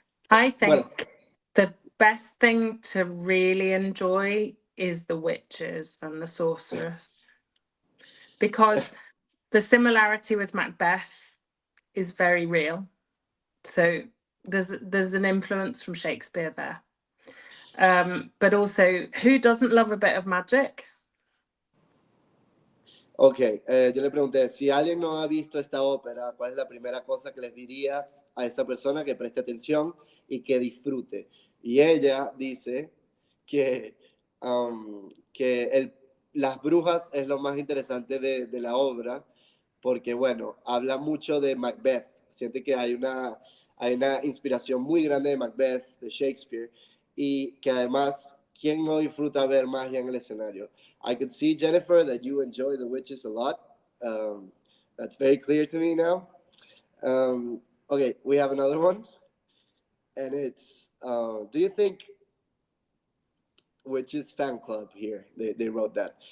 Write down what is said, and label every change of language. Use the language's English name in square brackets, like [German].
[English] I think the best thing to really enjoy is the witches and the sorceress, because the similarity with Macbeth is very real. So there's an influence from Shakespeare there. But also, who doesn't love a bit of magic? [Spanish] Ok, yo le pregunté, si alguien no ha visto esta ópera, ¿cuál es la primera cosa que les dirías a esa persona que preste atención y que disfrute? Y ella dice que, las brujas es lo más interesante de la obra, porque, bueno, habla mucho de Macbeth. Siente que hay una inspiración muy grande de Macbeth, de Shakespeare, y que además, ¿quién no disfruta ver magia en el escenario? [English] I could see, Jennifer, that you enjoy the witches a lot. That's very clear to me now. Okay, we have another one. And it's, do you think, witches fan club here, they wrote that.